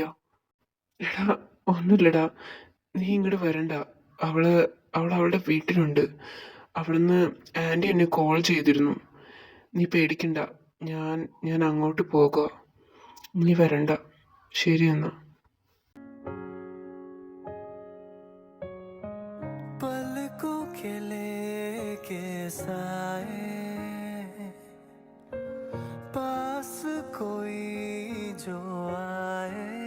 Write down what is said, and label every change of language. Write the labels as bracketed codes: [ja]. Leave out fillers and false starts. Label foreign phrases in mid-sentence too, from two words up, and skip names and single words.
[ml] എടാ ഒന്നുമില്ലടാ, നീ ഇങ്ങോട്ട് വരണ്ട. അവള് അവളുടെ വീട്ടിലുണ്ട്. അവിടുന്ന് ആന്റി എന്നെ കോൾ ചെയ്തിരുന്നു. നീ പേടിക്കണ്ട, ഞാൻ അങ്ങോട്ട് പോകുക. നീ വരണ്ട. ശരി എന്നാ. [hi] पलकों के लेके साए पास कोई जो आए